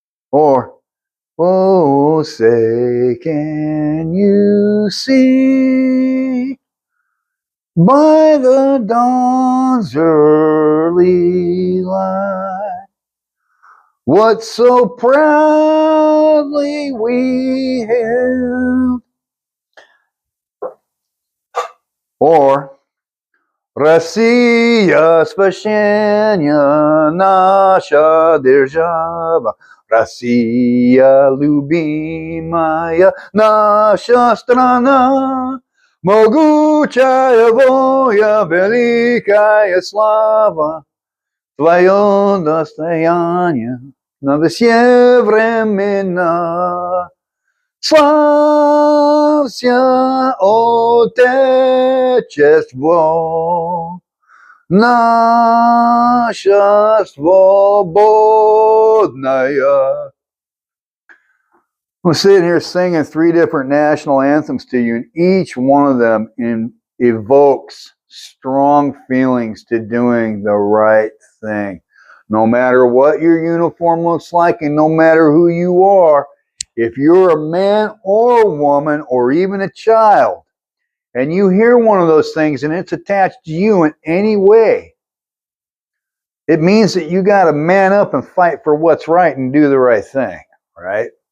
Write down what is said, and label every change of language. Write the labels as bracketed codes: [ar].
[en] Or, oh, say, can you see by the dawn's early light what so proudly we held? Or, [ru] Россия спасения наша держава, Россия любимая наша страна, могучая воля, великая слава, твое достояние на все времена. Славься, Отечество, наша свободная. [en] I'm sitting here singing 3 different national anthems to you, and each one of them evokes strong feelings to doing the right thing. No matter what your uniform looks like, and no matter who you are, if you're a man or a woman or even a child, and you hear one of those things and it's attached to you in any way, it means that you got to man up and fight for what's right and do the right thing, right?